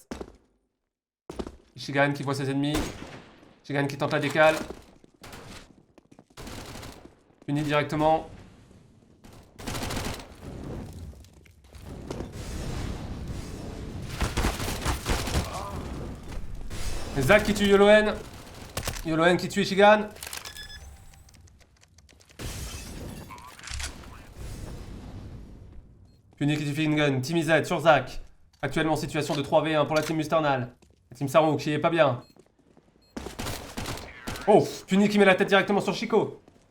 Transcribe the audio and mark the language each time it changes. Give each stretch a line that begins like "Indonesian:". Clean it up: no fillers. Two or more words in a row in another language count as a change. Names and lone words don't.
French: Ishigan qui voit ses ennemis. Ishigan qui tente la décale. Puni directement. Zach qui tue YellowN. YellowN qui tue Ishigan. Puni qui tue Fingun. Team IZ sur Zach. Actuellement situation de 3v1 pour la team Musternal. La team Saru qui est pas bien. Oh, Puni qui met la tête directement sur Chico.